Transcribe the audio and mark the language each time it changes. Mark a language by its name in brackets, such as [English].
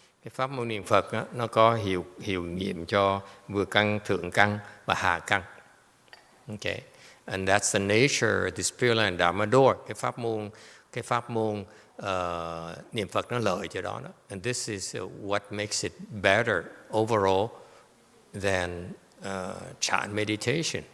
[Vietnamese] Cái pháp môn niệm Phật á, nó có hiệu nghiệm cho vừa căn, thượng căn và hạ căn. [English] Okay. And that's the nature of the Pure Land Dharma door. [Vietnamese] Cái pháp môn niệm Phật nó lợi cho đó. [English] And this is what makes it better overall than chant meditation.